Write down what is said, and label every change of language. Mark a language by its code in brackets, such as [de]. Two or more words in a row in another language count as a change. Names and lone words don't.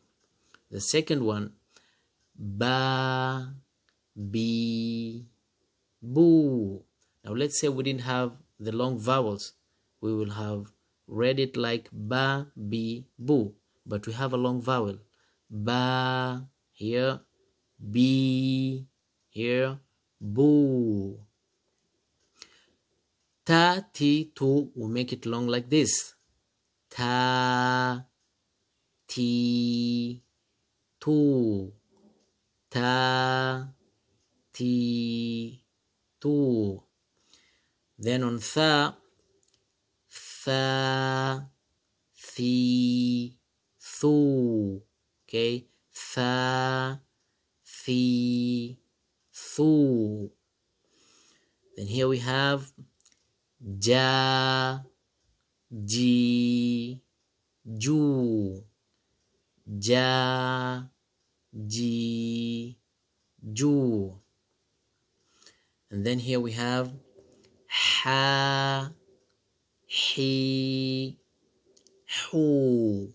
[en] The second one, [ar] Ba, Bi, Boo. [en] Now let's say we didn't have the long vowels. We will have read it like [ar] Ba, Bi, Boo. [en] But we have a long vowel. Ba here, Bi here, Boo. [ar] Ta, ti, tu, [en] we make it long like this. [ar] Ta, ti, tu. Ta, ti, tu. [en] Then on [ar] tha, tha, thi, thu. [en] Okay, [ar] tha, thi, thu. [en] Then here we have [ar] Ja, Ji, Ju. Ja, Ji, Ju. [en] And then here we have [ar] Ha, Hi, Hu.